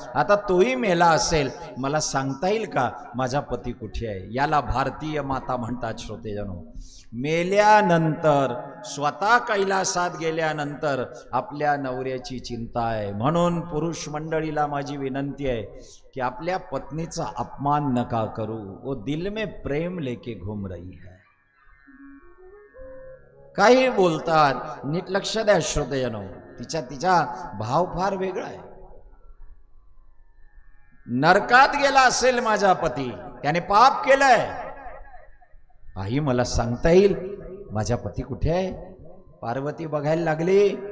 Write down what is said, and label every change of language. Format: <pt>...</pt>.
<mr>आता तोही मेला असेल, मला सांगता येईल का माझा पती कुठे आहे? याला भारतीय माता म्हणतात. श्रोतेजनो, मेल्यानंतर, स्वतः कैलासात गेल्यानंतर आपल्या नवऱ्याची चिंता आहे. म्हणून पुरुष मंडळीला माझी विनंती आहे की आपल्या पत्नीचा अपमान नका करू.</mr> <hi>वो दिल में प्रेम लेके घूम रही है.</hi> <mr>काही बोलतात, नीट लक्ष द्या श्रोतेजनो, तिचा भाव फार वेगळा आहे. नरकात गेला असेल माझा पती, त्याने पाप केलंय. आई मला सांगता येईल माझा पती कुठे आहे? पार्वती बघायला लागली.</mr>